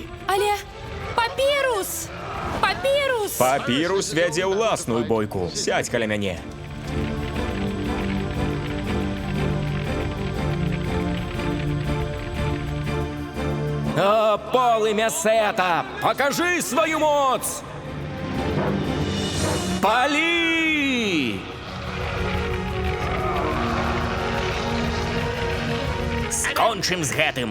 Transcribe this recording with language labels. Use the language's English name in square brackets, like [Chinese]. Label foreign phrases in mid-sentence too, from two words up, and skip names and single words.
[Belarusian] Але... Папірус! Папірус! Папірус вядзе ўласную бойку. Сядь каля мяне. О, полымя Сета! Покажи свою моц! Палі! Скончым з гэтым.